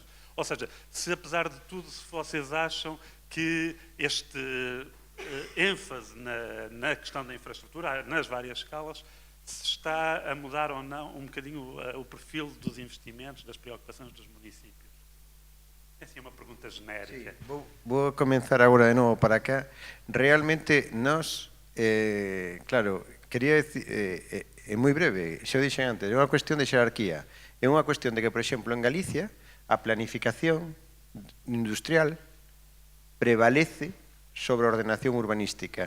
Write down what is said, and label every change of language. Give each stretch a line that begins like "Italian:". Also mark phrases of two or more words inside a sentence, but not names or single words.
Portuguese: Ou seja, se apesar de tudo, se vocês acham que este ênfase na questão da infraestrutura, nas várias escalas, se está a mudar ou não um bocadinho o perfil dos investimentos, das preocupações dos municípios? Essa é uma pergunta genérica.
Galician: Sí, vou comenzar agora de novo para cá. Realmente nós, claro, quería decir, é moi breve, xa o dixen antes, é unha cuestión de xerarquía. É unha cuestión de que, por exemplo, en Galicia, a planificación industrial prevalece sobre a ordenación urbanística.